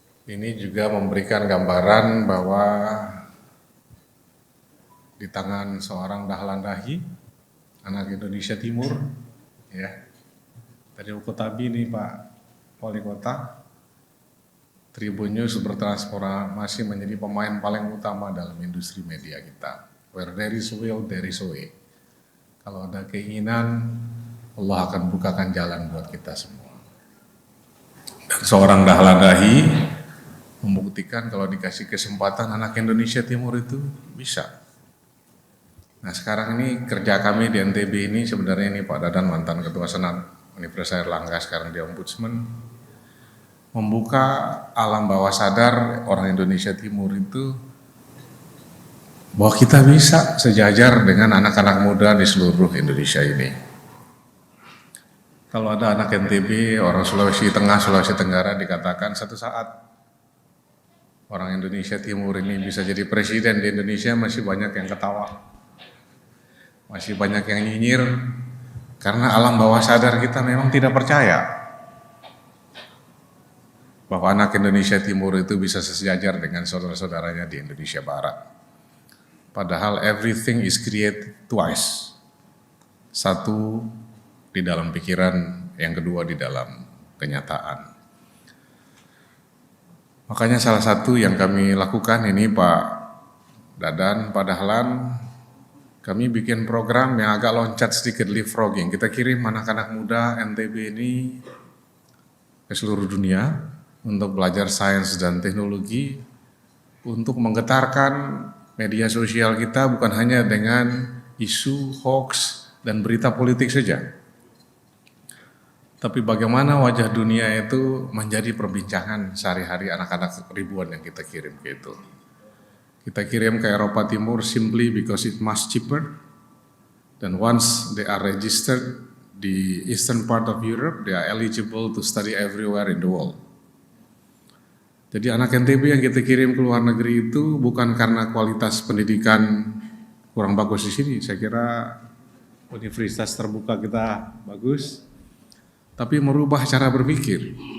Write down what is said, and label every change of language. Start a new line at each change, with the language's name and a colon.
Indonesian: Ini juga memberikan gambaran bahwa di tangan seorang Dahlan Dahi, anak Indonesia Timur, ya, dari Ukotabi nih Pak Wali Kota, Tribun News bertransformasi menjadi pemain paling utama dalam industri media kita.
English: Where there is will, there is way.
Indonesian: Kalau ada keinginan, Allah akan bukakan jalan buat kita semua. Dan seorang Dahlan Dahi membuktikan kalau dikasih kesempatan anak Indonesia Timur itu bisa. Nah sekarang ini kerja kami di NTB ini sebenarnya ini Pak Dadan mantan Ketua Senat Universitas Airlangga sekarang di Ombudsman, membuka alam bawah sadar orang Indonesia Timur itu bahwa kita bisa sejajar dengan anak-anak muda di seluruh Indonesia ini. Kalau ada anak NTB, orang Sulawesi Tengah, Sulawesi Tenggara dikatakan satu saat orang Indonesia Timur ini bisa jadi presiden di Indonesia, masih banyak yang ketawa. Masih banyak yang nyinyir karena alam bawah sadar kita memang tidak percaya bahwa anak Indonesia Timur itu bisa sejajar dengan saudara-saudaranya di Indonesia Barat. Padahal
English: everything is created twice.
Indonesian: Satu di dalam pikiran, yang kedua di dalam kenyataan. Makanya salah satu yang kami lakukan ini Pak Dadan, Pak Dahlan, kami bikin program yang agak loncat sedikit, leapfrogging. Kita kirim anak-anak muda NTB ini ke seluruh dunia untuk belajar sains dan teknologi, untuk menggetarkan media sosial kita bukan hanya dengan isu, hoax, dan berita politik saja. Tapi bagaimana wajah dunia itu menjadi perbincangan sehari-hari anak-anak ribuan yang kita kirim ke itu. Kita kirim ke Eropa Timur
English: simply because it much cheaper. Dan once they are registered di eastern part of Europe, they are eligible to study everywhere in the world.
Indonesian: Jadi anak NTB yang kita kirim ke luar negeri itu bukan karena kualitas pendidikan kurang bagus di sini. Saya kira universitas terbuka kita bagus, tapi merubah cara berpikir.